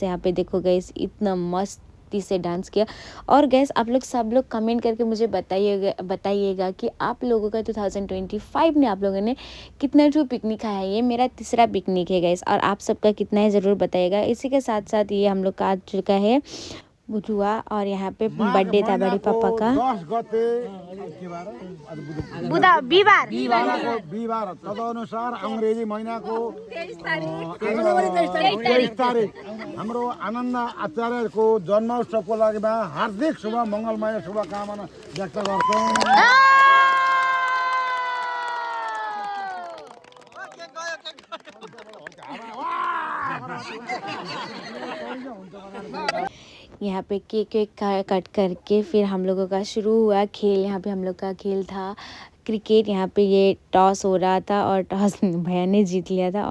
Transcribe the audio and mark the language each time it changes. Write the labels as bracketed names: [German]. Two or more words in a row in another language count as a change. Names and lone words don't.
[Hindi] यहाँ पे देखो गैस, इतना मस्त से डांस किया। और गैस आप लोग सब लोग कमेंट करके मुझे बताइएगा कि आप लोगों का 2025 में आप लोगों ने कितना जो पिकनिक खाया है। ये मेरा तीसरा पिकनिक है गैस, और आप सबका कितना है ज़रूर बताइएगा। इसी के साथ साथ ये हम लोग का आ चुका है बुधुआ, और यहाँ पे बर्थडे था बड़ी पापा का। [Nepali] 10 गते बिहिबार तदनुसार अंग्रेजी महीना को 23 तारिक हाम्रो आनन्द आचार्य को जन्मोत्सवको लागि हार्दिक शुभ मङ्गलमय शुभकामना व्यक्त गर्छौँ। [Hindi] यहाँ पे [English] cake cut [Hindi] करके फिर हम लोगों का शुरू हुआ खेल। यहाँ पे हम लोग का खेल था क्रिकेट। यहाँ पे ये टॉस हो रहा था और टॉस भैया ने जीत लिया था।